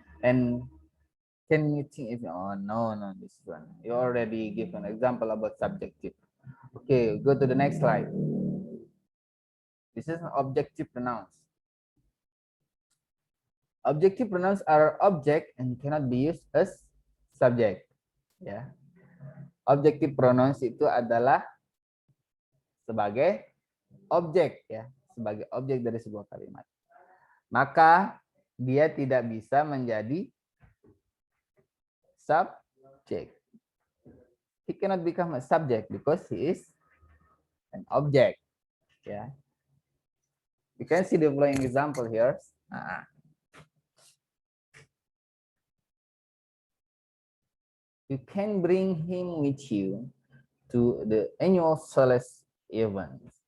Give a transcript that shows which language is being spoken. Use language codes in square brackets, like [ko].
[en] And can you think if no, this one. You already give an example about subjective. Okay, go to the next slide. This is objective pronouns. Objective pronouns are object and cannot be used as subject. Ya. [id] Objective pronouns itu adalah sebagai objek ya, sebagai objek dari sebuah kalimat. Maka dia tidak bisa menjadi subject. [en] He cannot become a subject because he is an object. Yeah. You can see the following example here. You can bring him with you to the annual sales event.